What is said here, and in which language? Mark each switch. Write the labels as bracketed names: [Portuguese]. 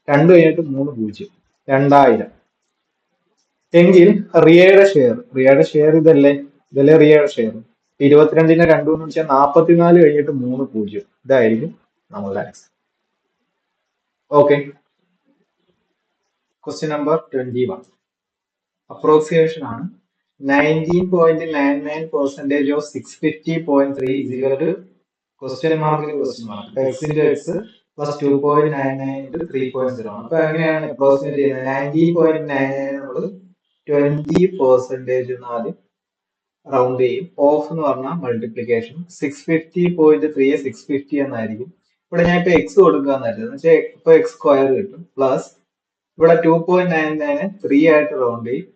[Malayalam] 2 കഴിഞ്ഞിട്ട് 3 0 2000. എങ്കിൽ റിയയുടെ ഷെയർ ഇതല്ലേ റിയയുടെ ഷെയർ. 22നെ 2 കൊണ്ട് വെച്ചാൽ 44 കഴിഞ്ഞിട്ട് 3 0. ഇതായിരിക്കും നമ്മളുടെ answer. Okay, question number 21 approximation ആണ്. [English] 19.99% of 650.3 is equal to question mark x into x plus 2.99 into 3.0. [Malayalam] അപ്പൊ എങ്ങനെയാണ് അപ്രോക്സിമേറ്റ് ചെയ്യുന്നത്? 19.99 നമ്മൾ 20% ആദ്യം റൗണ്ട് ചെയ്യും. ഓഫ് എന്ന് പറഞ്ഞാൽ മൾട്ടിപ്ലിക്കേഷൻ. 650.3 650 എന്നായിരിക്കും. ഇവിടെ ഞാൻ ഇപ്പൊ എക്സ് കൊടുക്കാന്നായിരുന്നു, വെച്ചാൽ ഇപ്പൊ x² കിട്ടും. പ്ലസ് ഇവിടെ 2.99 3 ആയിട്ട് റൗണ്ട് ചെയ്യും.